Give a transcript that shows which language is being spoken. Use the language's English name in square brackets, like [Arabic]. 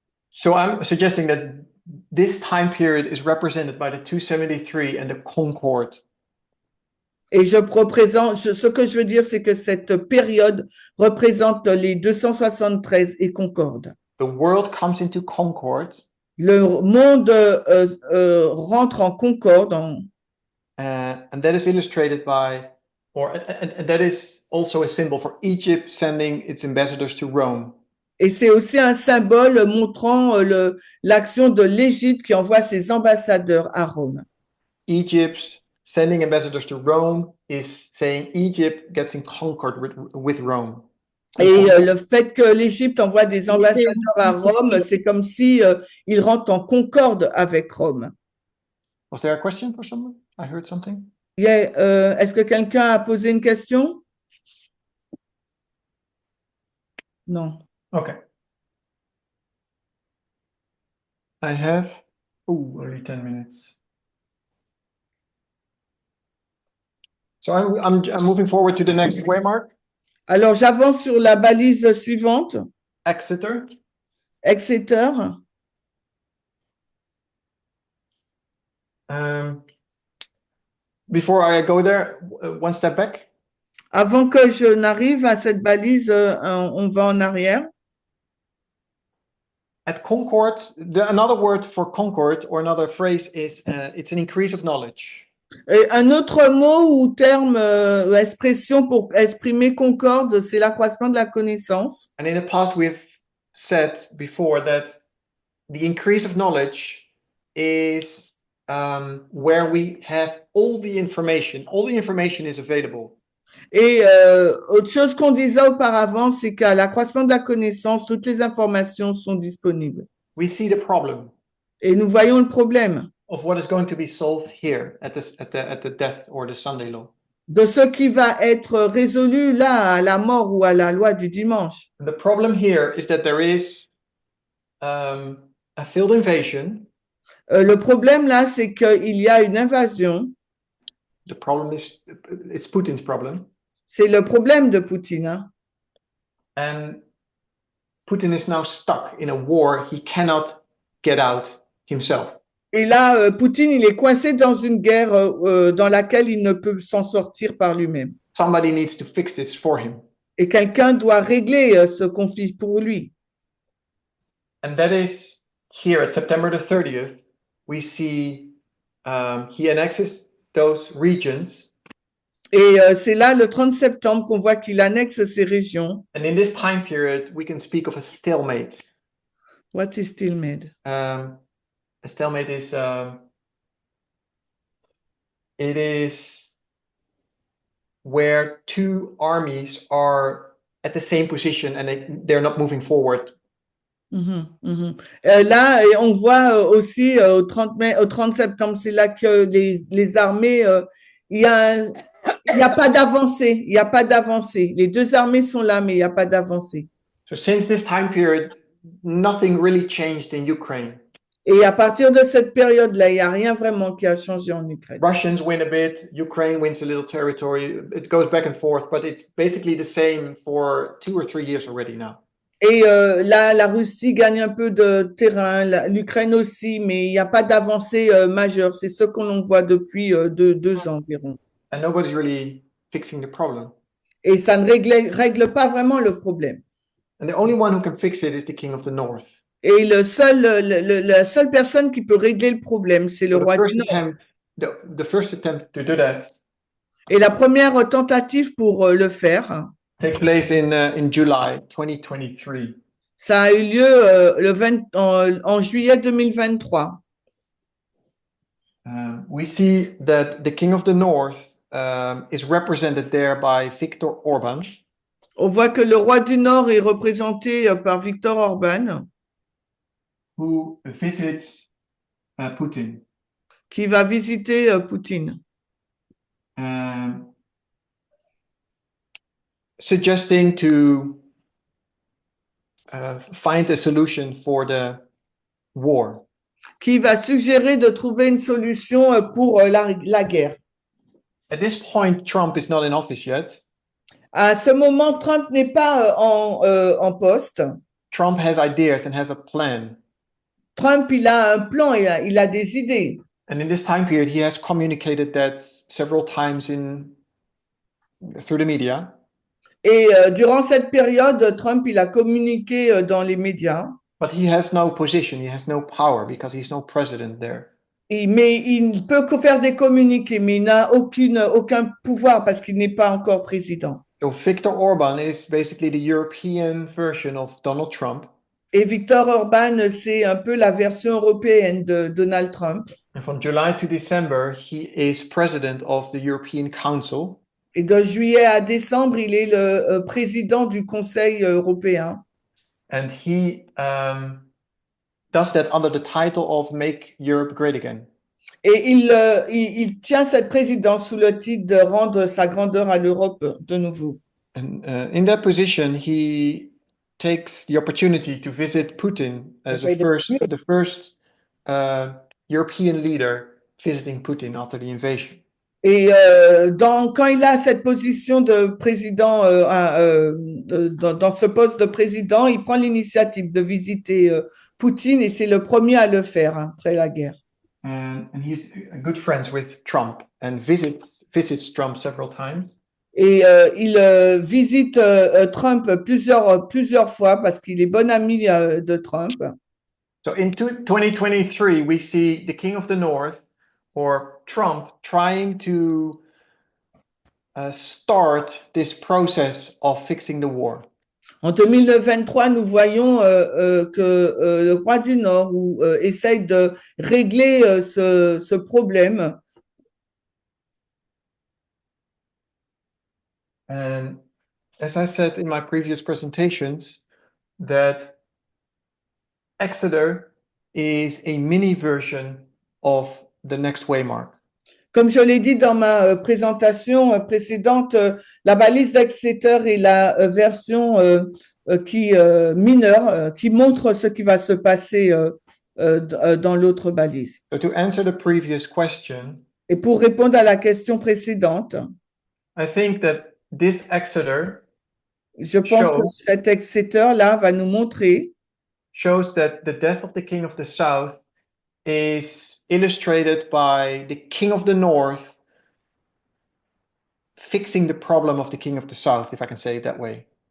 [English] So I'm suggesting that this time period is represented by the 273 and the Concord. [French] Et ce que je veux dire, c'est que cette période représente les 273 et concorde. [English] The world comes into concord, [French] Le monde rentre en concorde, [English] and that is illustrated by, and that is also a symbol for Egypt sending its ambassadors to Rome. [French] et c'est aussi un symbole montrant l'action de l'Égypte qui envoie ses ambassadeurs à Rome. [English] Egypt sending ambassadors to Rome is saying Egypt gets in concord with Rome. [French] Et le fait que l'Égypte envoie des ambassadeurs à Rome, c'est comme si ils rentrent en concorde avec Rome. [English] Was there a question for someone? I heard something. [French] Yeah, est-ce que quelqu'un a posé une question? Non. [English] Okay. I have only 10 minutes. So I'm moving forward to the next waymark. [French] Alors, j'avance sur la balise suivante, [English] Exeter. [French] Exeter. [English] Before I go there, one step back. [French] Avant que je n'arrive à cette balise, on va en arrière. [English] At Concord, another word for Concord or another phrase is it's an increase of knowledge. [French] Et un autre mot ou terme, expression pour exprimer concorde, c'est l'accroissement de la connaissance. [English] And in the past, we've said before that the increase of knowledge is where we have all the information. All the information is available. [French] Et autre chose qu'on disait auparavant, c'est qu'à l'accroissement de la connaissance, toutes les informations sont disponibles. [English] We see the problem [French] Et nous voyons le problème [English] of what is going to be solved here at the death or the Sunday law. [French] de ce qui va être résolu là, à la mort ou à la loi du dimanche. [English] And the problem here is that there is a field invasion. [French] Le problème là, c'est qu'il y a une invasion. [English] The problem is, it's Putin's problem. [French] C'est le problème de Poutine. Hein? [English] And Putin is now stuck in a war he cannot get out himself. [French] Et là, Poutine, il est coincé dans une guerre dans laquelle il ne peut s'en sortir par lui-même. [English] Somebody needs to fix this for him. [French] Et quelqu'un doit régler ce conflit pour lui. [English] And that is here at September the 30th, we see he annexes those regions. [French] Et c'est là, le 30 septembre, qu'on voit qu'il annexe ces régions. [English] And in this time period, we can speak of a stalemate. What is stalemate? A stalemate is it is where two armies are at the same position and they're not moving forward. [French] Là, on voit aussi au 30 septembre, c'est là que les armées, il y a pas d'avancée, il n'y a pas d'avancée. Les deux armées sont là, mais il n'y a pas d'avancée. [English] So since this time period, nothing really changed in Ukraine. [French] Et à partir de cette période-là, il n'y a rien vraiment qui a changé en Ukraine. [English] Russians win a bit, Ukraine wins a little territory. It goes back and forth, but it's basically the same for 2 or 3 years already now. [French] Et là, la Russie gagne un peu de terrain, l'Ukraine aussi, mais il n'y a pas d'avancée majeure. C'est ce qu'on voit depuis 2 ans environ. [English] And nobody's really fixing the problem. [French] Et ça ne règle pas vraiment le problème. [English] And the only one who can fix it is the king of the north. [French] Et la seule personne qui peut régler le problème, c'est le roi du Nord. [English] The first attempt to do that. [French] Et la première tentative pour le faire, [English] Take place in July 2023. [French] ça a eu lieu en juillet 2023. [English] We see that the king of the north is represented there by Viktor Orban. [French] On voit que le roi du Nord est représenté par Viktor Orban, [English] who visits Putin. [French] Qui va visiter Poutine. [English] Suggesting to find a solution for the war. [French] Qui va suggérer de trouver une solution pour la guerre. [English] At this point, Trump is not in office yet. [French] À ce moment, Trump n'est pas en poste. [English] Trump has ideas and has a plan. [French] Trump, il a un plan, il a des idées. [English] And in this time period, he has communicated that several times in through the media. [French] Et durant cette période, Trump, il a communiqué dans les médias, [English] But he has no position, he has no power because he's no president there. [French] mais il peut que faire des communiqués, mais il n'a aucun pouvoir parce qu'il n'est pas encore président. [English] So Viktor Orban is basically the European version of Donald Trump. [French] Et Viktor Orban, c'est un peu la version européenne de Donald Trump. [English] And from July to December, he is president of the European Council. [French] Et de juillet à décembre, il est le président du Conseil européen. [English] And he does that under the title of Make Europe Great Again. [French] Et il tient cette présidence sous le titre de rendre sa grandeur à l'Europe de nouveau. [English] And in that position, he takes the opportunity to visit Putin as the first European leader visiting Putin after the invasion. [French] Et quand il a cette position de président, dans ce poste de président, il prend l'initiative de visiter Poutine et c'est le premier à le faire après la guerre. [English] And he's good friends with Trump and visits Trump several times. [French] Et il visite Trump plusieurs fois parce qu'il est bon ami de Trump. [English] So in 2023, we see the King of the North, or Trump, trying to start this process of fixing the war. [French] En 2023, nous voyons que le roi du Nord essaye de régler ce problème. [English] And as I said in my previous presentations, that Exeter is a mini version of the next waymark. [French] Comme je l'ai dit dans ma présentation précédente, la balise d'Exeter est la version mineure qui montre ce qui va se passer dans l'autre balise. [English] So to answer the previous question, [French] Et pour répondre à la question précédente, [English] I think that this Exeter [French] je pense que cet Exeter-là va nous montrer [English] shows that the death of the King of the South is illustrated by the King of the North fixing the problem of the King of the South, if I can say it that way.